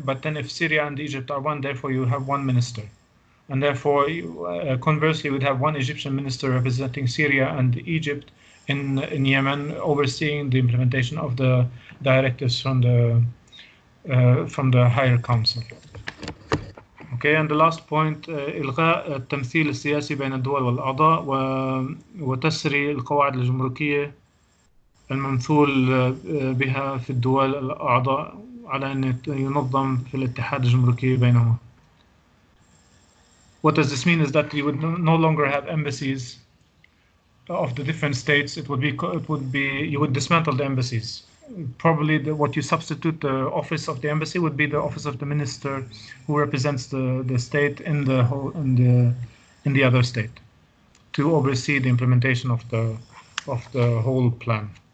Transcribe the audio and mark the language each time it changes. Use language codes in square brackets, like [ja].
[en] But then, if Syria and Egypt are one, therefore you have one minister. And therefore, conversely, we'd have one Egyptian minister representing Syria and Egypt in Yemen, overseeing the implementation of the directives from the higher council. Okay, and the last point, [ar] إلغاء التمثيل السياسي بين الدول والأعضاء وتسري القواعد الجمركية الممثول بها في الدول الأعضاء على أن ينظم في الاتحاد الجمركي بينهما. [en] What does this mean is that you would no longer have embassies of the different states. It would be you would dismantle the embassies. Probably what you substitute the office of the embassy would be the office of the minister who represents the state in the other state to oversee the implementation of the whole plan.